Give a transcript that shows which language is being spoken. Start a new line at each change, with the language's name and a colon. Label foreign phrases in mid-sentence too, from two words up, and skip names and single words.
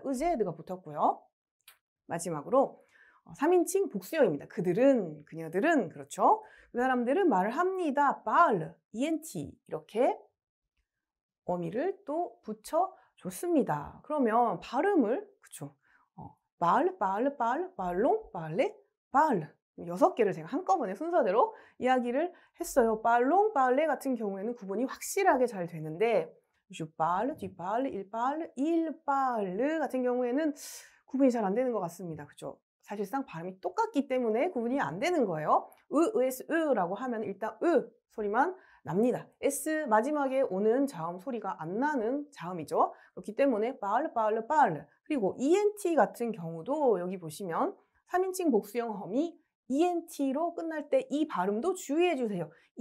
Korean: 의제드가 붙었고요. 마지막으로 3인칭 복수형입니다. 그들은, 그녀들은, 그렇죠. 그 사람들은 말을 합니다.
French: parle, ent
Korean: 이렇게 어미를 또 붙여줬습니다. 그러면 발음을 그쵸?
French: parle, parle, parle, parlons, parler, parle
Korean: 6개를 제가 한꺼번에 순서대로 이야기를 했어요.
French: parlons, parler
Korean: 같은 경우에는 구분이 확실하게 잘 되는데
French: je parle, tu parles, il parle, il parle
Korean: 같은 경우에는 구분이 잘 안 되는 것 같습니다. 그죠? 사실상 발음이 똑같기 때문에 구분이 안 되는 거예요. es, 라고 하면 일단 소리만 납니다. s 마지막에 오는 자음 소리가 안 나는 자음이죠. 그렇기 때문에
French: parle, parle, parle
Korean: 그리고 ent 같은 경우도 여기 보시면 3인칭 복수형 험이 ent로 끝날 때 이 발음도 주의해 주세요.